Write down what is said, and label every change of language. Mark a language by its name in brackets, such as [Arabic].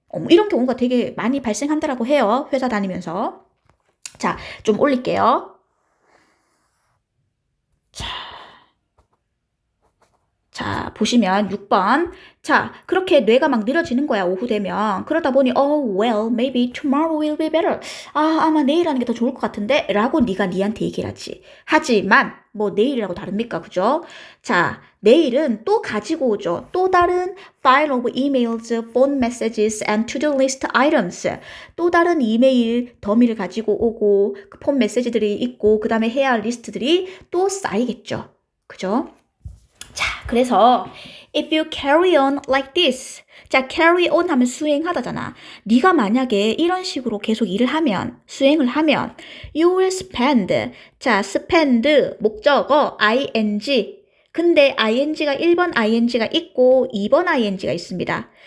[Korean] 이런 경우가 되게 많이 발생한다라고 해요. 회사 다니면서. 자, 좀 올릴게요. 자, 보시면 6번. 자, 그렇게 뇌가 막 느려지는 거야, 오후 되면. 그러다 보니, [English] well, maybe tomorrow will be better. [Korean] 아마 내일 하는 게 더 좋을 것 같은데? 라고 네가 니한테 얘기를 하지. 하지만, 뭐 내일이라고 다릅니까? 그죠? 자, 내일은 또 가지고 오죠. 또 다른 [English] file of emails, phone messages, and to-do list items. [Korean] 또 다른 이메일 더미를 가지고 오고, 그 폰 메시지들이 있고, 그 다음에 해야 할 리스트들이 또 쌓이겠죠. 그죠? 자, 그래서 [English] if you carry on like this. [Korean] 자, carry on 하면 수행하다잖아. 네가 만약에 이런 식으로 계속 일을 하면, 수행을 하면 [English] you will spend. [Korean] 자, spend 목적어 ing. 근데 ing가 1번 ing가 있고 2번 ing가 있습니다.